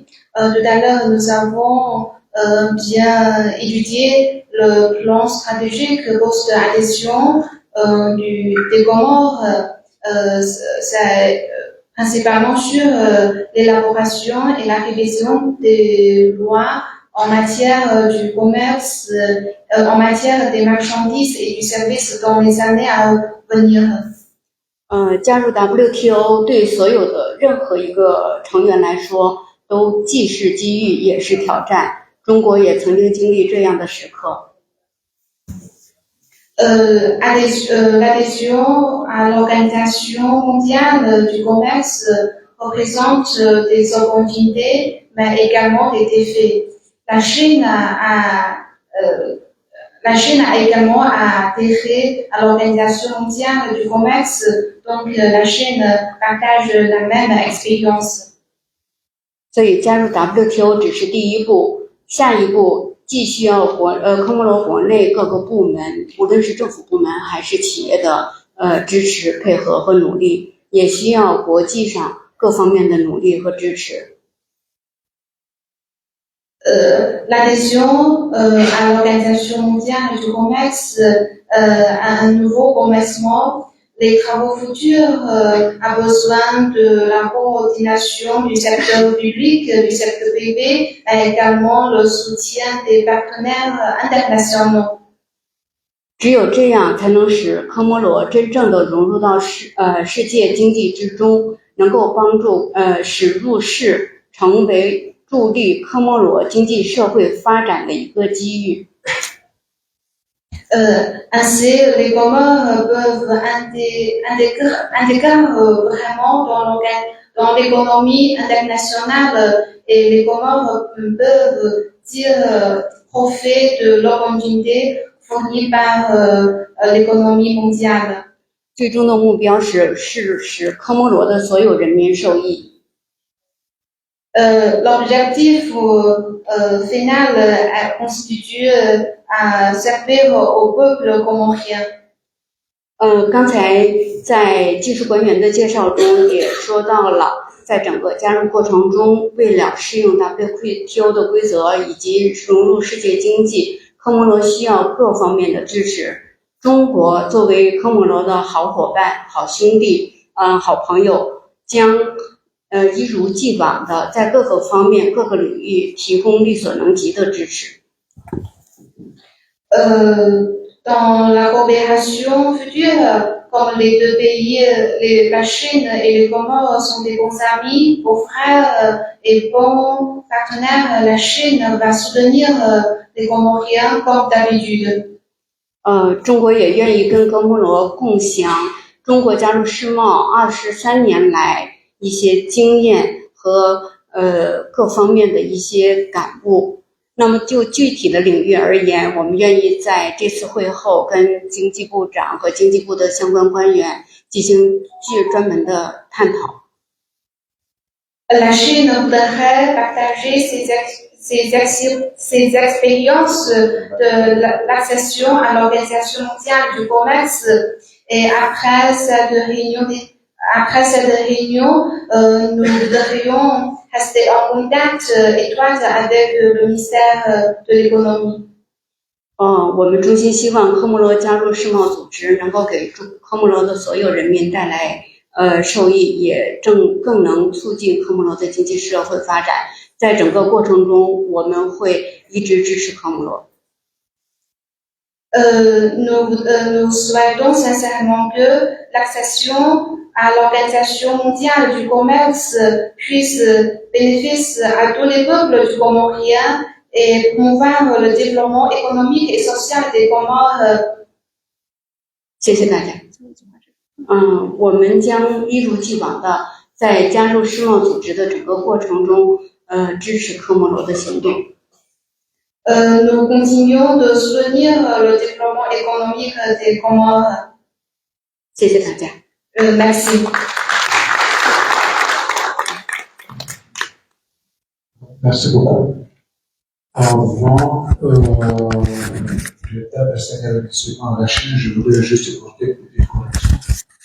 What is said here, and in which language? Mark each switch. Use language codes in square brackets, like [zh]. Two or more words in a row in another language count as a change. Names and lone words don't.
[fr] Tout à l'heure, nous avons bien étudié le plan stratégique post-adhésion des Comores. C'est principalement sur l'élaboration et la révision des lois en matière du commerce, en matière des marchandises et du service dans les années à venir. [zh] 加入 WTO 对所有的任何一个成员来说，都既是机遇也是挑战。中国也曾经经历这样的时刻。 [fr] L'adhésion à l'Organisation mondiale du commerce représente des opportunités, mais également des défis. La Chine a également adhéré à l'Organisation mondiale du commerce, donc la Chine partage la même expérience. [zh] 所以加入 WTO 只是第一步，下一步既需要科莫罗国内各个部门，无论是政府部门还是企业的支持、配合和努力，也需要国际上各方面的努力和支持。 [fr] L'adhésion à l'Organisation mondiale du commerce à un nouveau commencement. Les travaux futurs ont besoin de la coordination du secteur public, du secteur privé, et également le soutien des partenaires internationaux. [zh] 只有这样，才能使科摩罗真正的融入到世界经济之中，能够帮助使入世，成为助力科摩罗经济社会发展的一个机遇。 [fr] Ainsi, les Comores peuvent intégrer vraiment dans l'économie internationale et les Comores peuvent tirer profit de l'opportunité fournie par l'économie mondiale. [zh] 最终的目标是使科摩罗的所有人民受益。 [fr] L'objectif final constitue à servir au peuple comorien. [zh] 刚才在技术官员的介绍中也说到了，在整个加入过程中，为了适应 WTO 的规则以及融入世界经济，科摩罗需要各方面的支持。中国作为科摩罗的好伙伴、好兄弟、好朋友，将一如既往的在各个方面、各个领域提供力所能及的支持。 [fr] Dans la coopération future, comme les deux pays, la Chine et les Comores sont des bons amis, beaux frères et bons partenaires, la Chine va soutenir les Comoriens comme d'habitude. [zh] 中国也愿意跟科摩罗共享中国加入世贸23年来一些经验和各方面的一些感悟。那么就具体的领域而言，我们愿意在这次会后跟经济部长和经济部的相关官员进行专门的探讨。 [fr] La Chine voudrait partager ses expériences de l'accession à l'Organisation mondiale du commerce et après cette réunion, nous devrions rester en contact étroit avec le ministère de l'économie. [zh] 我们衷心希望科摩罗加入世贸组织能够给科摩罗的所有人民带来受益，也更能促进科摩罗的经济社会发展。在整个过程中，我们会一直支持科摩罗。 [fr] Nous souhaitons sincèrement que l'accession à l'Organisation mondiale du commerce puisse bénéficier à tous les peuples du Comorien et promouvoir le développement économique et social des Comores. [zh] 谢谢大家。我们将一如既往的在加入世贸组织的整个过程中，支持科摩罗的行动。 [fr] Nous continuons de soutenir le développement économique des Comores. [zh] 谢谢大家。 [fr] Merci. Merci beaucoup. Avant, je vais t'adresser avec ce à la Chine, je voudrais juste apporter des corrections.